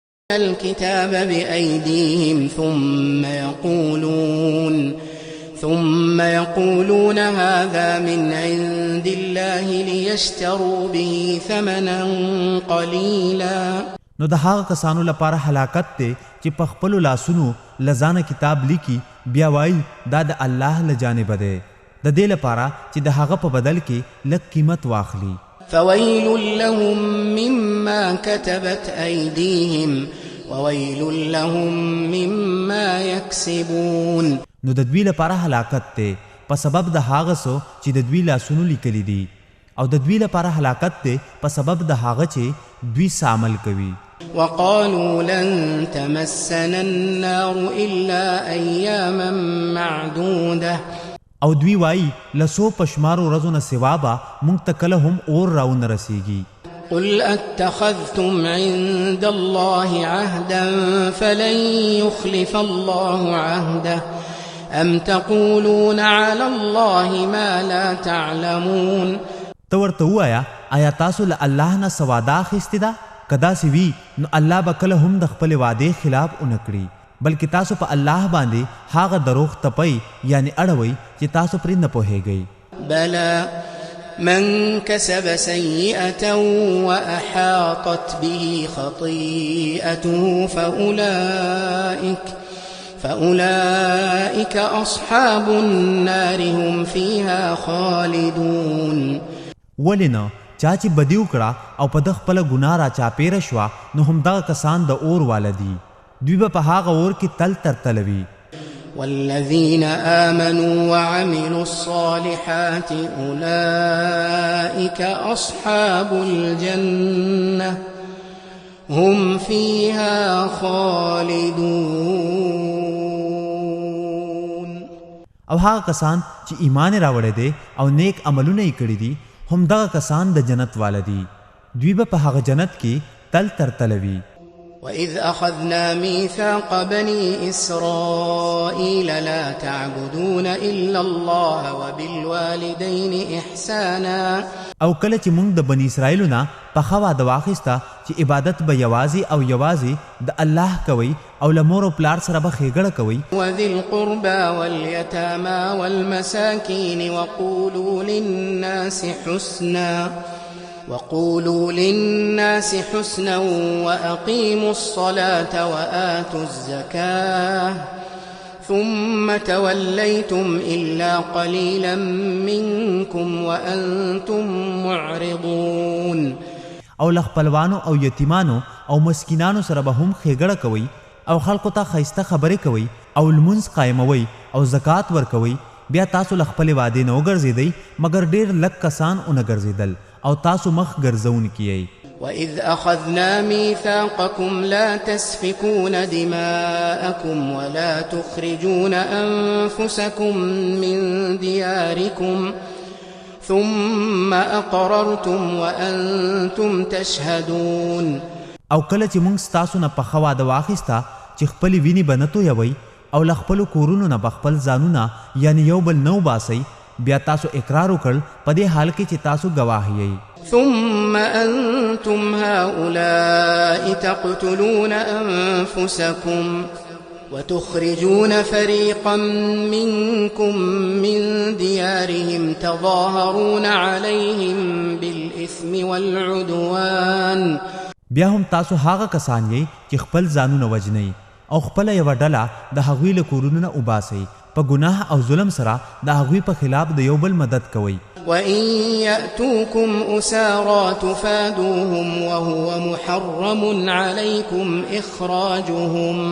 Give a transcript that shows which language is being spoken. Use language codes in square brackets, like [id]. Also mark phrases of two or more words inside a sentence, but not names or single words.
[ar] الكتاب بأيديهم ثم يقولون هذا من عند الله ليشتروا به ثمنا قليلا. [ps] نو د هغه کسانو لپاره هلاکت ته چې په خپلو لاسونو لزانه کتاب لیکي بیا وایي دا د الله له جانبه دی، د دې لپاره چې د هغه په بدل کې لږ قیمت واخلي. [ar] فويل لهم مما كتبت أيديهم وويل لهم مما يكسبون. [ps] نو د دوی لپاره هلاکت ته په سبب د هغه څه چې د دوی لاسونو لیکلي دي، او د دوی لپاره هلاکت ته په سبب د هغه چې دوی عمل کوي. [ar] وقالوا لن تمسنا النار إلا أياما معدودة. [ps] او دوی وایي لسو پشمارو ورځو نه سوا به موږ ته کله هم اور راونه رسیږي. [ar] قل اتخذتم عند الله عهدا فلن يخلف الله عهده أم تقولون على الله ما لا تعلمون. [ps] ته ورته ووایه آیا تاسو له الله نه څه وعده اخیستې ده؟ که داسې وي نو الله به کله هم د خپلې وعدې خلاف ونه کړي، بلکې تاسو په الله باندې هغه دروغ تپئ یعنی اړوئ چې تاسو پرې نه پوهیږئ. [ar] بلى من كسب سيئة وأحاطت به خطيئته فأولئك أصحاب النار هم فيها خالدون. [ps] ولنه چا چې بدی وکړه او په د خپله ګناه را چاپېره شوه نو همدغه کسان د اور واله دي، دوی به په هغه اور کې تل تر تله وي. [ar] والذين آمنوا وعملوا الصالحات أولئك أصحاب الجنة هم فيها خالدون. [ps] او هغه کسان چې ایمان راوړی دی او نیک عملونه یې کړي دي همدغه کسان د جنت والا دي، دوی به په هغه جنت کې تل تر تله وي. [ar] وإذ أخذنا ميثاق بني إسرائيل لا تعبدون إلا الله وبالوالدين إحسانا. [ps] او کله چې موږ د بني اسرائیلو نه پخه وعده واخیسته چې عبادت به یوازې د الله کوئ او له مور او پلار سره به ښېګړه کوئ. [ar] وذي القربى واليتامى والمساكين وقولوا للناس حسنا وأقيموا الصلاة وآتوا الزكاة ثم توليتم إلا قليلا منكم وأنتم معرضون. [ps] او لخپلوانو او یتیمانو او مسکینانو سره به هم ښېګړه کوئ او خلکو ته ښایسته خبرې کوئ او لمونځ قایموئ او زکات ورکوئ، بیا تاسو له خپلې وعدې نه وګرځېدئ مګر ډېر لږ کسان ونه ګرځېدل او تاسو مخ ګرځونکي یئ. [ar] وإذ أخذنا ميثاقكم لا تسفكون دماءكم ولا تخرجون أنفسكم من دياركم ثم أقررتم وأنتم تشهدون. [ps] او کله چې موږ ستاسو نه پخه وعده واخیسته چې خپلې وینې به نه تویوئ او له خپلو کورونو نه به خپل ځانونه یعنی یو بل نه وباسئ، بیا تاسو اقرار وکړ په دې حال کې چې تاسو گواه یئ. [ar] ثم أنتم هؤلاء تقتلون أنفسكم وتخرجون فريقا منكم من ديارهم تظاهرون عليهم بالإثم والعدوان. [ps] بیا هم تاسو هغه کسان یئ چې خپل ځانونه وژنئ او خپله یوه ډله د هغوی له کورونو نه وباسئ، په ګناه او ظلم سره د هغوی په خلاف د یو بل مدد کوئ. [ar] وإن يأتوكم أسارى تفادوهم وهو محرم عليكم إخراجهم.